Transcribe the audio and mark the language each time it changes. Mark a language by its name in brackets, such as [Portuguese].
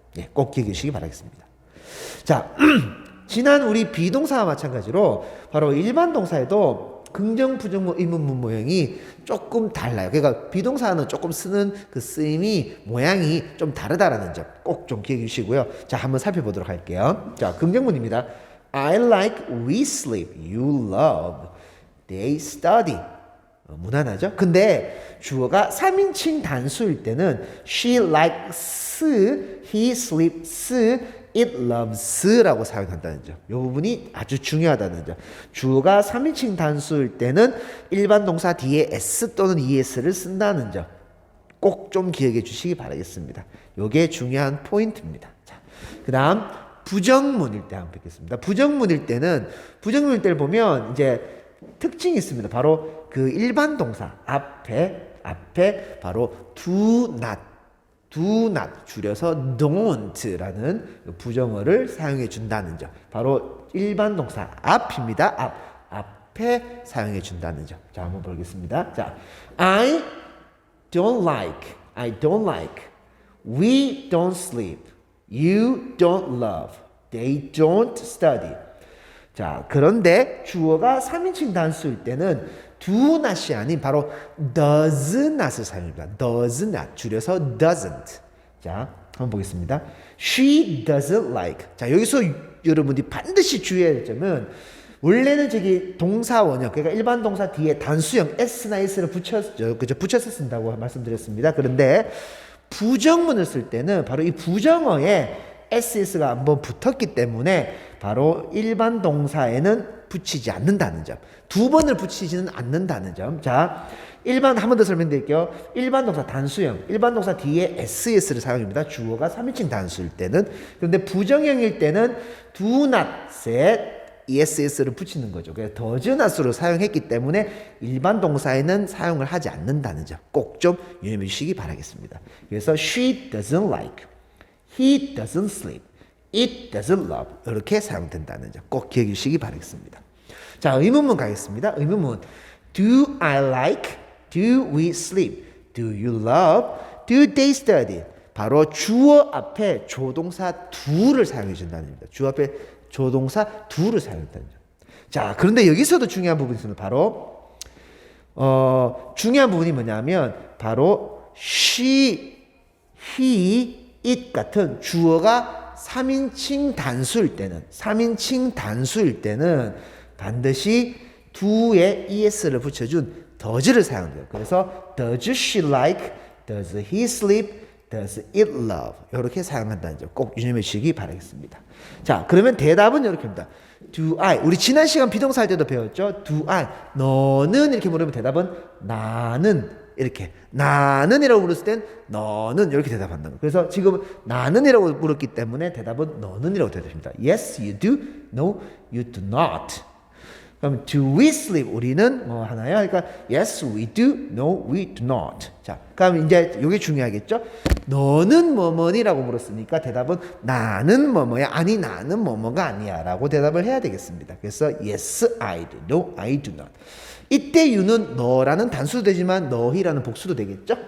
[Korean] 네, 꼭 기억해 주시기 바라겠습니다. 자, 지난 우리 비동사와 마찬가지로 바로 일반 동사에도 긍정, 부정, 의문문 모형이 조금 달라요. 그러니까 비동사는 조금 쓰는 그 쓰임이 모양이 좀 다르다라는 점 꼭 좀 기억해 주시고요. 자, 한번 살펴보도록 할게요. 자, 긍정문입니다. [English] I like, we sleep, you love, they study. [Korean] 무난하죠? 근데 주어가 3인칭 단수일 때는 [English] she likes, he sleeps, it loves [Korean] 라고 사용한다는 점. 이 부분이 아주 중요하다는 점. 주어가 3인칭 단수일 때는 일반 동사 뒤에 s 또는 es를 쓴다는 점. 꼭 좀 기억해 주시기 바라겠습니다. 이게 중요한 포인트입니다. 자, 그 다음 부정문일 때 한번 뵙겠습니다. 부정문일 때를 보면 이제 특징이 있습니다. 바로 그 일반 동사 앞에 바로 do not 줄여서 don't라는 부정어를 사용해 준다는 점. 바로 일반 동사 앞입니다. 앞에 사용해 준다는 점. 자, 한번 보겠습니다. 자, [English] I don't like, we don't sleep, you don't love, they don't study. [Korean] 자, 그런데 주어가 3인칭 단수일 때는 do not이 아닌 바로 does not을 사용합니다. [English] does not [Korean] 줄여서 [English] doesn't. [Korean] 자, 한번 보겠습니다. [English] She doesn't like. [Korean] 자, 여기서 여러분들이 반드시 주의해야 할 점은 원래는 저기 동사 원형, 그러니까 일반 동사 뒤에 단수형 s나 s를 붙여서 쓴다고 말씀드렸습니다. 그런데 부정문을 쓸 때는 바로 이 부정어에 SS가 한번 붙었기 때문에 바로 일반 동사에는 붙이지 않는다는 점. 두 번을 붙이지는 않는다는 점. 자, 한 번 더 설명드릴게요. 일반 동사 단수형, 일반 동사 뒤에 SS를 사용합니다. 주어가 3인칭 단수일 때는. 그런데 부정형일 때는 do not set ESS를 붙이는 거죠. 그래서 does not으로 사용했기 때문에 일반 동사에는 사용을 하지 않는다는 점. 꼭 좀 유념해 주시기 바라겠습니다. 그래서 [English] she doesn't like, he doesn't sleep, it doesn't love [Korean] 이렇게 사용된다는 점 꼭 기억해 주시기 바라겠습니다. 자, 의문문 가겠습니다. 의문문. [English] Do I like? Do we sleep? Do you love? Do they study? [Korean] 바로 주어 앞에 조동사 do를 사용해 준다는 겁니다. 주어 앞에 조동사 do를 사용한다는 점. 자, 그런데 여기서도 중요한 부분이 있습니다. 바로 중요한 부분이 뭐냐면 바로 she, he, it 같은 주어가 3인칭 단수일 때는 반드시 do에 es를 붙여준 does를 사용해요. 그래서 does she like, does he sleep, does it love 이렇게 사용한다는 점 꼭 유념해 주시기 바라겠습니다. 자, 그러면 대답은 이렇게입니다. [English] Do I, [Korean] 우리 지난 시간 비동사 할 때도 배웠죠. [English] Do I, [Korean] 너는 이렇게 물으면 대답은 나는 이렇게, 나는이라고 물었을 땐 너는 이렇게 대답한다는 거예요. 그래서 지금 나는이라고 물었기 때문에 대답은 너는이라고 대답합니다. [English] Yes, you do. No, you do not. [Korean] 그럼 [English] do we sleep? [Korean] 우리는 뭐 하나요? 그러니까 [English] yes, we do. No, we do not. [Korean] 자, 그럼 이제 이게 중요하겠죠? 너는 뭐뭐니라고 물었으니까 대답은 나는 뭐뭐야. 아니, 나는 뭐뭐가 아니야라고 대답을 해야 되겠습니다. 그래서 [English] yes, I do. No, I do not. [Korean] 이때 you는 너라는 단수도 되지만 너희라는 복수도 되겠죠?